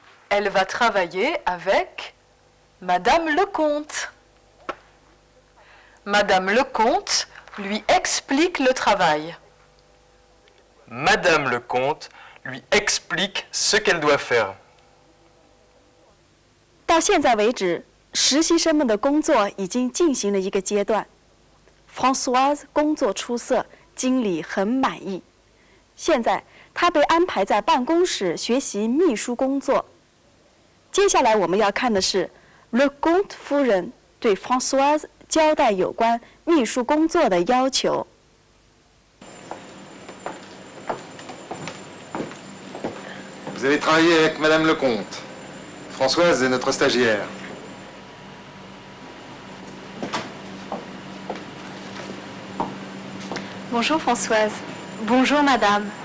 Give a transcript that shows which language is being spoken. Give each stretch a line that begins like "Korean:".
French: Elle va travailler avec Madame Lecomte. Madame Lecomte lui explique le travail. Madame Lecomte lui explique ce qu'elle doit faire.
Chinese: 到现在为止，实习生们的工作已经进行了一个阶段。 Françoise 工作出色，经理很满意。现在她被安排在办公室学习秘书工作。接下来我们要看的是 Lecomte 夫人对 Françoise 交代有关秘书工作的要求。
French: Vous allez travailler avec Madame Lecomte. Françoise est notre stagiaire. Bonjour Françoise. Bonjour Madame.